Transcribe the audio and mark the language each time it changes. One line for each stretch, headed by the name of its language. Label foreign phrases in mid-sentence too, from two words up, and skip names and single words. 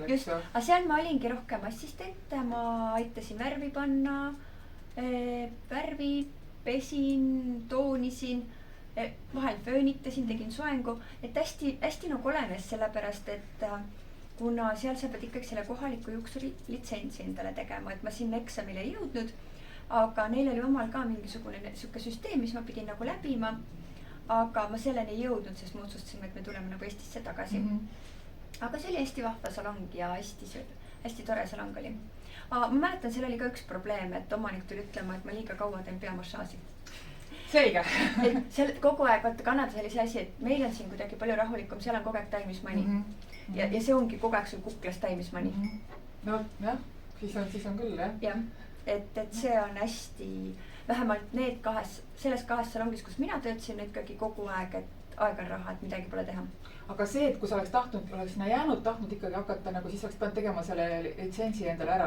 Estonian: Just, aga seal ma olingi rohkem assistent, ma aitasin värvi panna, värvi pesin, toonisin, vahel föönitasin, tegin soengu, et hästi nagu olenes sellepärast, et kuna seal sa pead ikkagi selle kohaliku juuksuri litsentsi endale tegema, et ma sinna eksamile ei jõudnud, aga neil oli omal ka mingisugune siuke süsteem, mis ma pidin nagu läbima, aga ma selleni ei jõudnud, sest ma otsustasime, et me tuleme nagu Eestisse tagasi. Aga see oli hästi vahva salong ja hästi tore salong oli. Ma mäletan, seal oli ka üks probleem, et omanik tuli ütlema, et ma liiga kaua teen peamassaaži. Selge. Et seal kogu aeg, vaata Kanadas oli see asi, et meil on siin kuidagi palju rahulikum, seal on kogu aeg
English: time is money.
Estonian: Ja see ongi kogu aeg sul kuklas
English: time is money.
Estonian: No jah, siis on küll jah. Jah, et see on hästi, vähemalt selles kahes salongis, kus mina töötasin, ikkagi kogu aeg, et aeg on raha, et midagi pole teha. Aga see, et kui sa oleks sinna jäänud, tahtnud ikkagi hakata nagu, siis oleks pidanud tegema selle litsentsi endale ära.